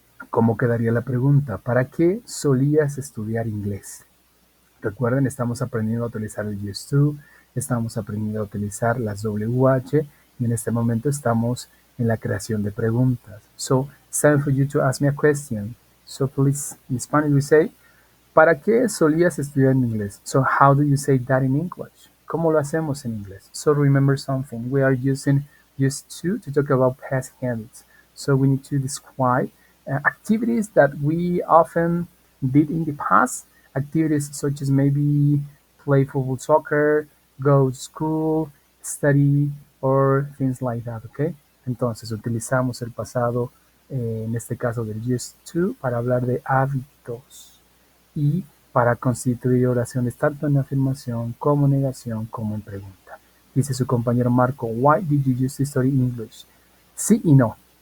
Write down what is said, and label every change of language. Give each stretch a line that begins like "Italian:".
Spanish: ¿Cómo quedaría la pregunta? ¿Para qué solías estudiar inglés? Recuerden, estamos aprendiendo a utilizar el used to, estamos aprendiendo a utilizar las WH y en este momento estamos en la creación de preguntas.
English: So, it's time for you to ask me a question. So, please, in Spanish we say,
Spanish: ¿para qué solías estudiar en inglés?
English: So, how do you say that in English?
Spanish: ¿Cómo lo hacemos en inglés?
English: So, remember something. We are using used to talk about past habits. So, we need to describe activities that we often did in the past. Activities such as maybe play football, soccer, go to school, study, or things like that, ¿ok?
Spanish: Entonces, utilizamos el pasado, en este caso del used to, para hablar de hábitos y para constituir oraciones tanto en afirmación como negación como en pregunta. Dice su compañero
English: Marco, why did you use to study English?
Spanish: Sí y no.